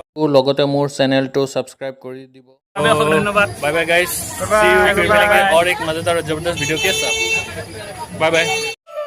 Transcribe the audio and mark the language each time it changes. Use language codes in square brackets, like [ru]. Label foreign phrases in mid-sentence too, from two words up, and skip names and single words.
[as] লগতে মোৰ চেনেলটো ছাবস্ক্ৰাইব কৰি দিব [hi] ধন্যবাদ [en] bye bye guys [hi] और एक मजेदार और जबरदस्त वीडियो के साथ [en] bye bye